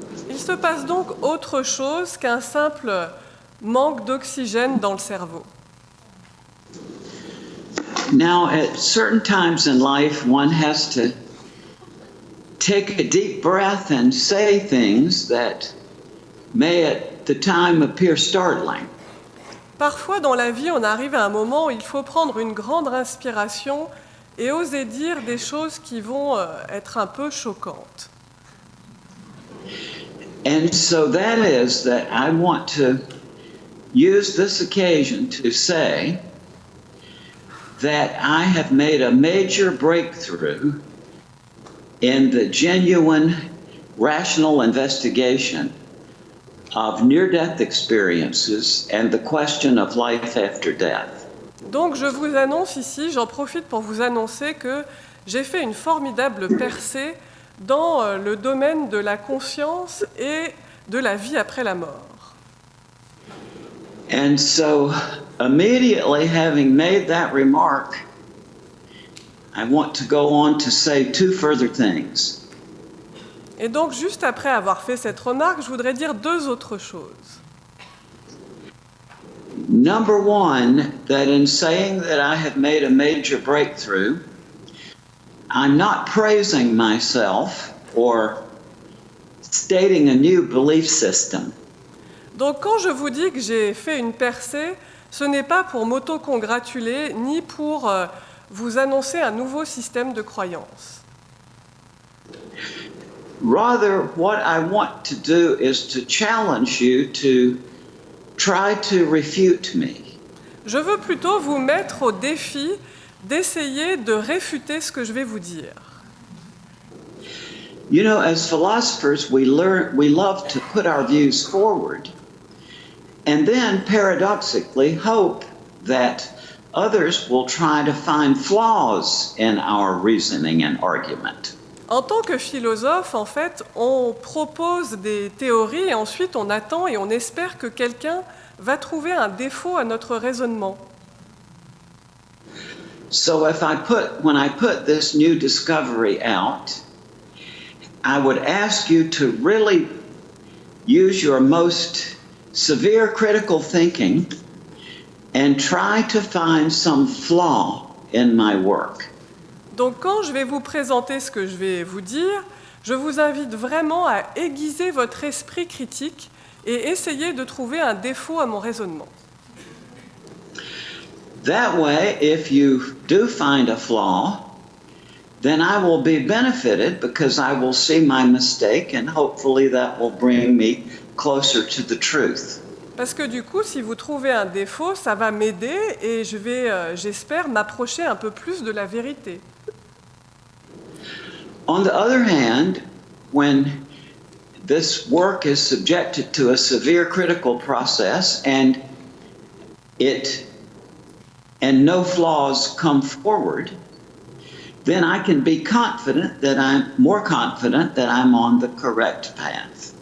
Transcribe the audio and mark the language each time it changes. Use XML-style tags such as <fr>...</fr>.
<fr>Il se passe donc autre chose qu'un simple manque d'oxygène dans le cerveau.</fr> <en>Now, at certain times in life, one has to take a deep breath and say things that may at the time appear startling.</en> <fr>Parfois, dans la vie, on arrive à un moment où il faut prendre une grande inspiration et oser dire des choses qui vont être un peu choquantes.</fr> <en>And so that is that I want to use this occasion to say that I have made a major breakthrough in the genuine, rational investigation of near-death experiences and the question of life after death.</en> <fr>Donc je vous annonce ici, j'en profite pour vous annoncer que j'ai fait une formidable percée dans le domaine de la conscience et de la vie après la mort.</fr> <en>And so, immediately having made that remark, I want to go on to say two further things.</en> <fr>Et donc, juste après avoir fait cette remarque, je voudrais dire deux autres choses.</fr> <en>Number one, that in saying that I have made a major breakthrough, I'm not praising myself or stating a new belief system.</en> <fr>Donc, quand je vous dis que j'ai fait une percée, ce n'est pas pour m'auto-congratuler, ni pour vous annoncer un nouveau système de croyance.</fr> <en>Rather, what I want to do is to challenge you to try to refute me.</en> <fr>Je veux plutôt vous mettre au défi d'essayer de réfuter ce que je vais vous dire.</fr> <en>You know, as philosophers, we love to put our views forward and then paradoxically hope that others will try to find flaws in our reasoning and argument.</en> <fr>En tant que philosophe, en fait, on propose des théories et ensuite on attend et on espère que quelqu'un va trouver un défaut à notre raisonnement.</fr> <en>So when I put this new discovery out, I would ask you to really use your most severe critical thinking and try to find some flaw in my work.</en> <fr>Donc quand je vais vous présenter ce que je vais vous dire, je vous invite vraiment à aiguiser votre esprit critique et essayer de trouver un défaut à mon raisonnement.</fr> <en>That way, if you do find a flaw, then I will be benefited because I will see my mistake and hopefully that will bring me closer to the truth.</en> <fr>Parce que du coup, si vous trouvez un défaut, ça va m'aider et j'espère, m'approcher un peu plus de la vérité.</fr> <en>On the other hand, when this work is subjected to a severe critical process and no flaws come forward, then I can be more confident that I'm on the correct path.</en>